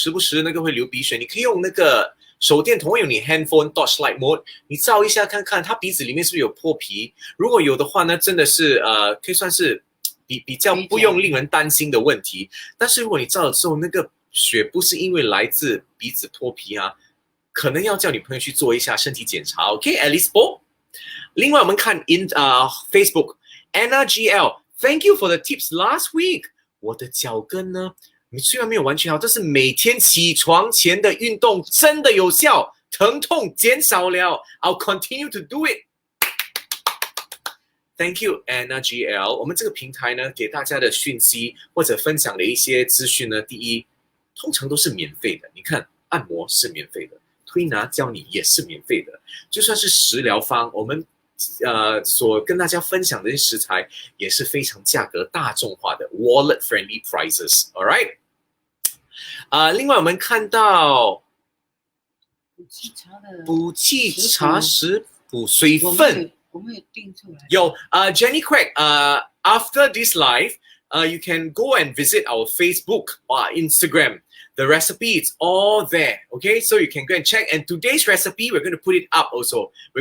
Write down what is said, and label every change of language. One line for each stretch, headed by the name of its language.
Chinese: 时不时那个会流鼻血，你可以用那个手电筒，用你 handphone torchlight mode，你照一下看看，他鼻子里面是不是有破皮？如果有的话呢，真的是可以算是比较不用令人担心的问题。但是如果你照了之后，那个血不是因为来自鼻子脱皮啊，可能要叫你朋友去做一下身体检查。
English: OK，Alice Bo。
Chinese: 另外我们看Facebook Anna GL。
English: Thank you for the tips last week。
Chinese: 我的脚跟呢，你虽然没有完全好，但是每天起床前的运动真的有效，疼痛减少了。
English: I'll continue to do it。 Thank you Anna GL。
Chinese: 我们这个平台呢，给大家的讯息或者分享的一些资讯呢，第一，通常都是免费的。你看，按摩是免费的，推拿教你也是免费的，就算是食疗方，我们所跟大家分享的食材也是非常价格大众化的
English: wallet friendly prices。
Chinese: All right，另外我们看到补气茶食补水分，我们有订出来。
English: 有Jenny Craig after this live you can go and visit our Facebook or Instagram. The recipe is all there, okay? So you can go and check. And today's recipe, we're going to put it up also.